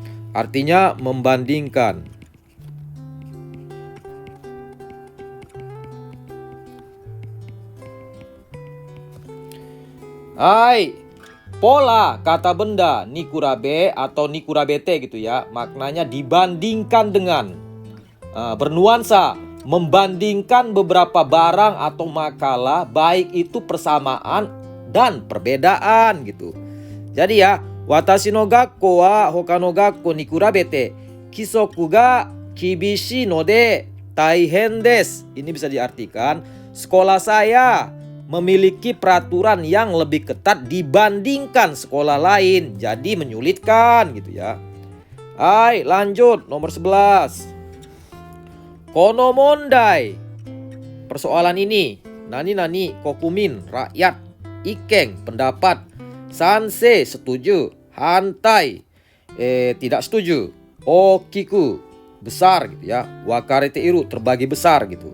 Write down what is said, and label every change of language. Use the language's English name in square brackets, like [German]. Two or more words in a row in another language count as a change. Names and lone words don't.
[Indonesian] artinya membandingkan. Hai, pola kata benda nikurabe atau nikurabete gitu ya, maknanya dibandingkan dengan, bernuansa membandingkan beberapa barang atau makalah, baik itu persamaan dan perbedaan gitu. Jadi ya, [Japanese] 私の学校は他の学校に比べて規則が厳しいので大変です. [Indonesian] Ini bisa diartikan sekolah saya memiliki peraturan yang lebih ketat dibandingkan sekolah lain, jadi menyulitkan gitu ya. Hai, lanjut nomor 11. [Japanese] この問題. [Indonesian] Persoalan ini, [Japanese] 何国民, [Indonesian] rakyat, ikeng, pendapat, sansei, setuju, hantai, tidak setuju, okiku, besar gitu ya, [Japanese] 分かれている, [Indonesian] terbagi besar gitu.